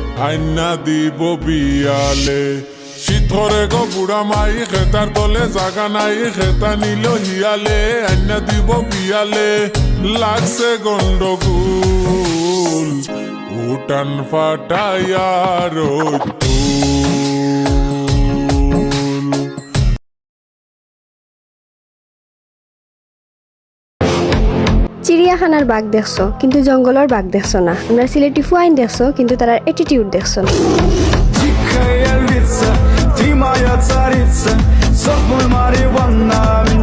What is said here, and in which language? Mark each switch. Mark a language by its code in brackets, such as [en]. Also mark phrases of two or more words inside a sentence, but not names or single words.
[bn] আইনা দিব বিয়ালে শীতরে গো বুড়া মাই খেতার তলে জাগা নাই খেতা নিল হিয়ালে আইনা দিব বিয়ালে লাগছে গন্ডগোল উঠান ফাটাইয়ার চিড়িয়াখানার বাঘ দেখছো কিন্তু জঙ্গলের বাঘ দেখছো না। আমরা সিলেটি ফুয়াইন দেখছো কিন্তু তার অ্যাটিটিউড দেখছো না। [ru] Тихая львица, ты моя царица, сок мой марихуана.